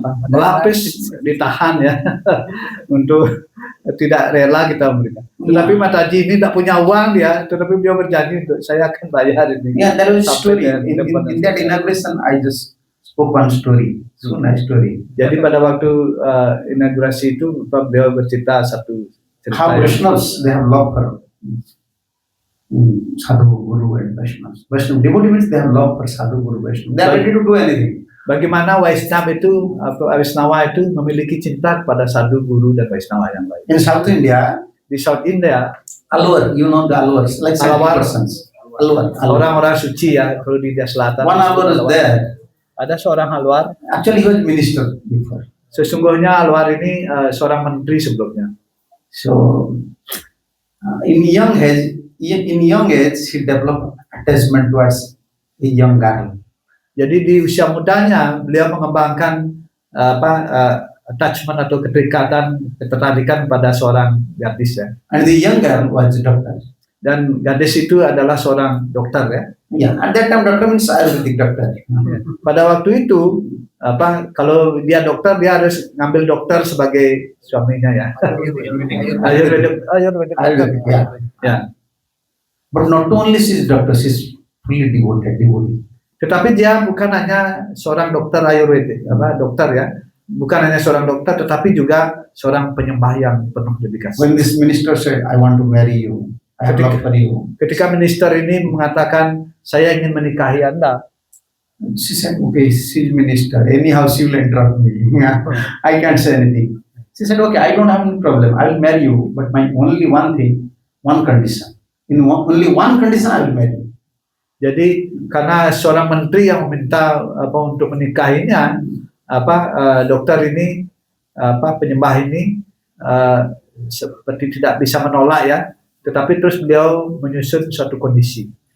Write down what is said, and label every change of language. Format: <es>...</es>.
<id>Melapis, ditahan ya untuk tidak rela kita memberikan. Tetapi Mataji ini tidak punya uang dia, tetapi dia berjanji untuk saya akan bayar ini.</id> <en>Yeah, there was a story in that inauguration. I just spoke one story, so nice story.</en> <id>Jadi pada waktu inaugurasi itu beliau bercerita satu cerita.</id> <en>How Vaishnavas they have love for Sadhu, Guru and Vaishnavas. Vaishnava devotee means they have love for Sadhu, Guru, Vaishnava. They are ready to do anything.</en> <id>Bagaimana Vaishnava itu atau Vaishnava itu memiliki cinta kepada sadhu, guru dan Vaishnava yang lain.</id> <en>In South India,</en> <id>di South India,</id> <en>Alwar, you know the Alwars, like persons. Alwar.</en> <id>Orang-orang suci ya kalau di India Selatan.</id> <en>One Alwar is there.</en> <id>Ada seorang Alwar.</id> <en>Actually he was minister before.</en> <id>Sesungguhnya Alwar ini seorang menteri sebelumnya.</id> <en>So in young age he developed attachment towards a young girl.</en> <id>Jadi di usia mudanya beliau mengembangkan attachment atau ketertarikan pada seorang gadis ya.</id> <en>And the young girl was a doctor.</en> <id>Dan gadis itu adalah seorang dokter ya.</id> <en>Yeah, at that time doctor means Ayurvedic doctor.</en> <id>Pada waktu itu kalau dia dokter dia harus ngambil dokter sebagai suaminya ya.</id> <en>Ayurvedic. Ya. But not only she's doctor, she's fully devotee.</en> <id>Tetapi dia bukan hanya seorang dokter Ayurveda, dokter ya, bukan hanya seorang dokter, tetapi juga seorang penyembah yang penuh dedikasi.</id> <en>When this minister said, "I want to marry you, I have love for you,"</en> <id>ketika minister ini mengatakan, saya ingin menikahi Anda,</id> <en>she said, "Okay, she's minister. Anyhow, she will interrupt me. I can't say anything." She said, "Okay, I don't have any problem. I will marry you, but my only one thing, one condition. In only one condition, I will marry you.</en> <id>Jadi karena seorang menteri yang meminta untuk menikahinya, dokter ini penyembah ini seperti tidak bisa menolak ya, tetapi terus beliau menyusun suatu kondisi.</id>